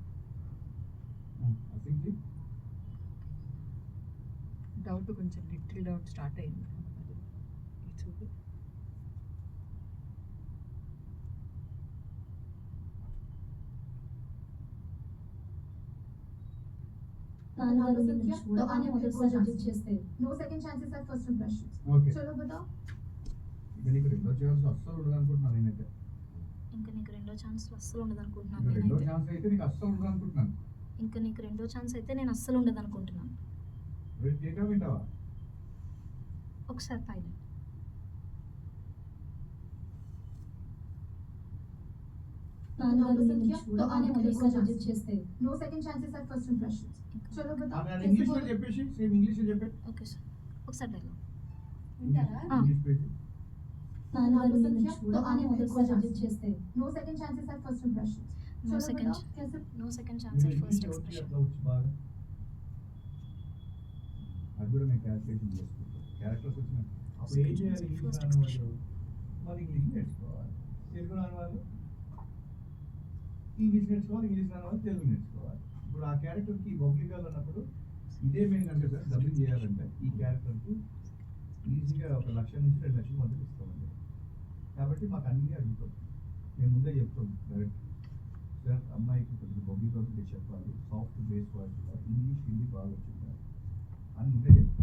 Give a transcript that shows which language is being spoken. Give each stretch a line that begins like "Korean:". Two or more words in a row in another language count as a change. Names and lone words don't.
Telugu: డౌట్ కొంచెం
English: little doubt start
Telugu: అయింది. చూడు నాన్నగారు నిన్ను చూడగానే మొదటిసారి రిజెక్ట్ చేస్తే
English: No second chances at first impressions.
Telugu: ఓకే
Hindi: चलो बताओ।
Telugu: ఇక నీకు రెండో ఛాన్స్ అస్సలు ఉండదు అనుకుంటున్నాను నేనైతే ఇంకా నీకు రెండో ఛాన్స్ అస్సలు ఉండదు అనుకుంటున్నాను ఇంకా రెండో నేనైతే. ఛాన్స్ అయితే నీకు అస్సలు ఉండదు అనుకుంటున్నాను ఇంకా నీకు రెండో ఛాన్స్ అయితే నేను అస్సలు ఉండదు అనుకుంటున్నాను. రేపు టేకా వింటావా ఒకసారి పైలట్ నాన్నగారు నిన్ను చూడగానే మొదటిసారి రిజెక్ట్ చేస్తే
English: No second chances at first impressions.
Hindi: चलो बताओ
Telugu: ఆమె
Hindi: कैसे
Telugu: ఇంగ్లీష్లో
Hindi: बोलो?
Telugu: చెప్పేసి సేమ్ ఇంగ్లీష్లో చెప్పే ఓకే సార్. ఒకసారి డైలాగ్. వింటారా? ఇంగ్లీష్ పేజ్ నాన్నగారు నిన్ను చూడగానే మొదటిసారి రిజెక్ట్ చేస్తే
English: No second chances at first impressions. No
Hindi: चलो
English: second.
Hindi: बताओ कैसे
English: No second chance at first
Telugu: ఇంగ్లీష్ ఎక్స్ప్రెషన్. అట్లా వచ్చి బాగా అది కూడా మేము క్యాల్కులేషన్ చేసుకుంటాం క్యారెక్టర్స్ వచ్చిన అప్పుడు ఏం చేయాలి ఇంగ్లీష్ రాని వాళ్ళు మరి ఇంగ్లీష్ నేర్చుకోవాలి తెలుగు రాని వాళ్ళు ఇంగ్లీష్ నేర్చుకోవాలి ఇంగ్లీష్ రాని వాళ్ళు తెలుగు నేర్చుకోవాలి ఇప్పుడు ఆ క్యారెక్టర్కి పబ్లిక్ అన్నప్పుడు ఇదే మేము కనుక సార్ డబ్బింగ్ చేయాలంటే ఈ క్యారెక్టర్కి ఈజీగా 1 లక్ష నుంచి 2 లక్షల మధ్య ఇస్తామండి కాబట్టి మాకు అన్నీ అడుగుతాం మేము ముందే చెప్తాం డైరెక్ట్ సార్ అమ్మాయికి కొంచెం పబ్లిక్ ఒకటి చెప్పాలి, సాఫ్ట్ బేస్ వర్డ్స్లో ఇంగ్లీష్ హిందీ బాగా వచ్చింది అని ముందే చెప్తాను.